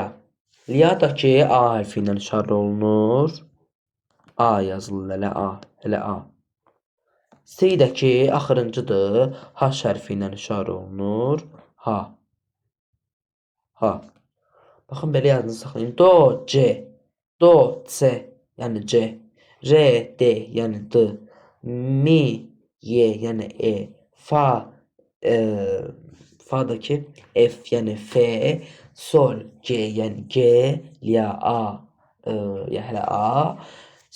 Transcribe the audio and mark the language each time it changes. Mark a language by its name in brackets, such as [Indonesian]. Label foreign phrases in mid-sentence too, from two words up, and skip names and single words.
[Azerbaijani] Lia da ki, A hərfi ilə işarə olunur. A yazılır, hələ A. Hələ A. Si-dəki axırıncıdır. H hərfi ilə işarə olunur. H. Baxın, belə yadınızı saxlayın. Do, C. Do, C, yəni C. R, D, yəni D. Mi, Y, yəni E. Fa, Fa'dakı F, yəni F. Sol, G, yəni G. La, A, yəni hələ A.